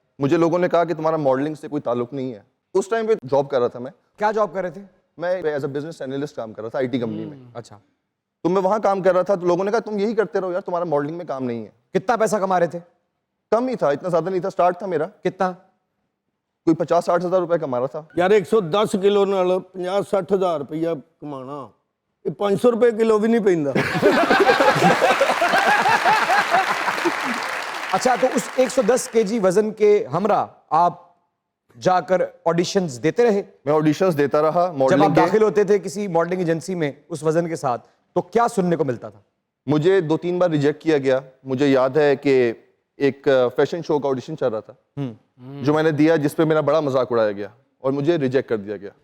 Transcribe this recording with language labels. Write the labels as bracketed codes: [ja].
[hi] मुझे लोगों ने कहा कि तुम्हारा मॉडलिंग से कोई ताल्लुक नहीं है। उस टाइम पे जॉब कर रहा था मैं। क्या जॉब कर रहे थे? मैं एज अ बिजनेस एनालिस्ट काम कर रहा था आईटी कंपनी में। अच्छा, तो मैं वहां काम कर रहा था, तो लोगों ने कहा तुम यही करते रहो यार, तुम्हारा मॉडलिंग में काम नहीं है। कितना पैसा कमा रहे थे? कम ही था, इतना ज्यादा नहीं था, स्टार्ट था मेरा, कितना? कोई 50-60 हज़ार रुपए कमा रहा था। [pa] ਯਾਰ 110 ਕਿਲੋ ਨਾਲ 50-60 ਹਜ਼ਾਰ ਰੁਪਈਆ ਕਮਾਣਾ, ਇਹ 500 ਰੁਪਏ ਕਿਲੋ ਵੀ ਨਹੀਂ ਪੈਂਦਾ। [hi] अच्छा, तो उस 110 केजी वजन के हमरा आप जाकर ऑडिशंस देते रहे? मैं ऑडिशंस देता रहा जब आप मॉडलिंग के। दाखिल होते थे किसी मॉडलिंग एजेंसी में उस वजन के साथ, तो क्या सुनने को मिलता था? मुझे 2-3 बार रिजेक्ट किया गया। मुझे याद है कि एक फैशन शो का ऑडिशन चल रहा था जो मैंने दिया, जिसपे मेरा बड़ा मजाक उड़ाया गया और मुझे रिजेक्ट कर दिया गया